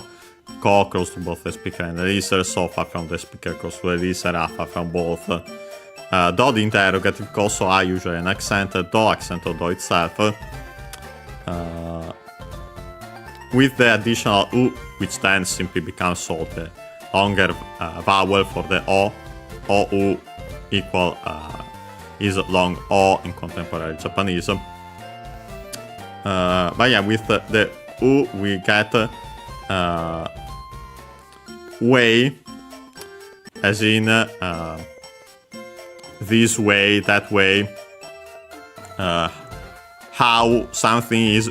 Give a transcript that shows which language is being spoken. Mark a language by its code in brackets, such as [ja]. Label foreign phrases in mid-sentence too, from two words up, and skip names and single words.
[en] Ko close to both the speaker and the listener, so far from the speaker close to the listener, far from both. Do the interrogative ko, so I usually an accent, do accent or do itself. With the additional u, which then simply becomes so the longer vowel for the o. O-u equal is long o in contemporary Japanese. But yeah, with the u we get way, as in this way, that way, how something is.